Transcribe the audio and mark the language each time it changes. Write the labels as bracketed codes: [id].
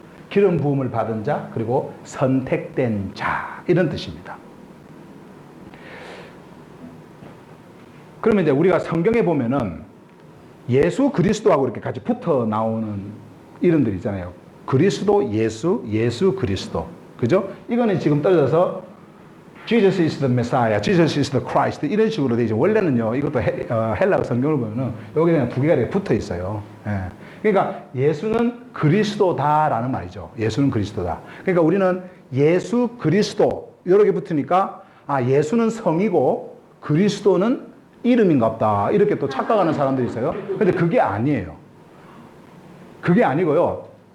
[ko] 기름 부음을 받은 자, 그리고 선택된 자, 이런 뜻입니다. 그러면 이제 우리가 성경에 보면은 예수 그리스도하고 이렇게 같이 붙어 나오는 이름들 있잖아요. 그리스도, 예수, 예수 그리스도. 그죠? 이거는 지금 떨어져서 [en] Jesus is the Messiah, Jesus is the Christ [ko] 이런 식으로 돼 있죠. 원래는요, 이것도 헬라어 성경을 보면은 여기 그냥 두 개가 이렇게 붙어 있어요. 예. 그러니까 예수는 그리스도다라는 말이죠. 예수는 그리스도다. 그러니까 우리는 예수 그리스도 여러 개 붙으니까 아, 예수는 성이고 그리스도는 이름인가 보다 이렇게 또 착각하는 사람들이 있어요. 근데 그게 아니에요. 그게 아니고요.